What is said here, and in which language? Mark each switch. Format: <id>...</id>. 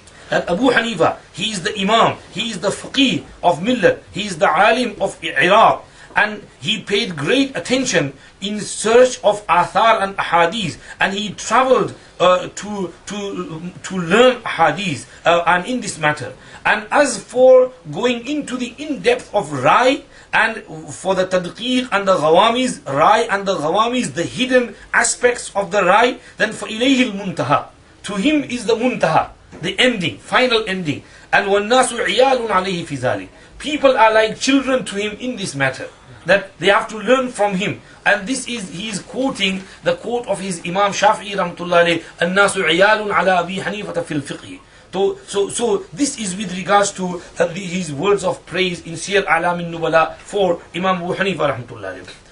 <en>That Abu Hanifa, he is the Imam, he is the Faqih of Millat, he is the Alim of Iraq, and he paid great attention in search of Athar and Ahadith, and he traveled to learn Ahadith and in this matter. And as for going into the in-depth of Rai, and for the Tadqiq and the Ghawamiz, Rai and the Ghawamiz, the hidden aspects of the Rai, then for ilayhi al-muntaha. To him is the muntaha, the ending, final ending. And</en> <ar>وَالنَّاسُ عِيَالٌ عَلَيْهِ فِي ذَلِكَ.</ar> <en>People are like children to him in this matter, that they have to learn from him. And this is, he is quoting the quote of his Imam Shafi'i rahmatullah alayhi,</en> <ar>النَّاسُ عِيَالٌ عَلَى أَبِي حَنِيفَةَ فِي الْفِقْهِ.</ar> <en>So this is with regards to his words of praise in Siyar A'lam al-Nubala for Imam Abu Hanifah rahmatullah alayhi.</en>